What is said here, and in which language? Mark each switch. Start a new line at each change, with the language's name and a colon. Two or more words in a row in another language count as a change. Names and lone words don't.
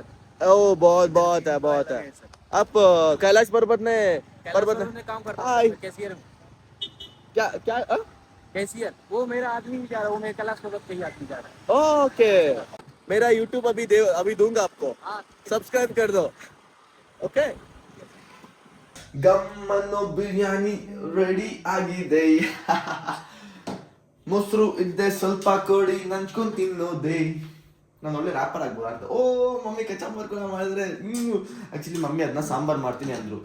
Hindi: ओ बहुत है. आप कैलाश पर्वत में काम करता हाय. हूँ कैशियर. क्या कैशियर वो मेरा आदमी जा रहा है. वो मेरे कैलाश पर्वत पे ही आदमी जा रहा है. ओके. मेरा यूट्यूब अभी दूंगा आपको, सब्सक्राइब कर दो, ओके.
Kannada: ಗಮ್ಮನ್ನು ಬಿರಿಯಾನಿ ರೆಡಿ ಆಗಿದೆ. ಮೊಸರು ಇದ್ದೆ ಸ್ವಲ್ಪ ಕೊಡಿ ನಂಚ್ಕೊಂಡು ತಿನ್ನೋದೆ. ನಾನು ಒಳ್ಳೆ ರ್ಯಾಪರ್ ಆಗ್ಬಾರ್ದು. ಓ ಮಮ್ಮಿ ಕೆಚಪ್ ಮಾಡ್ಕೊಂಡು ಮಾಡಿದ್ರೆ ಆಕ್ಚುಲಿ ಮಮ್ಮಿ ಅದನ್ನ ಸಾಂಬಾರ್ ಮಾಡ್ತೀನಿ ಅಂದ್ರು.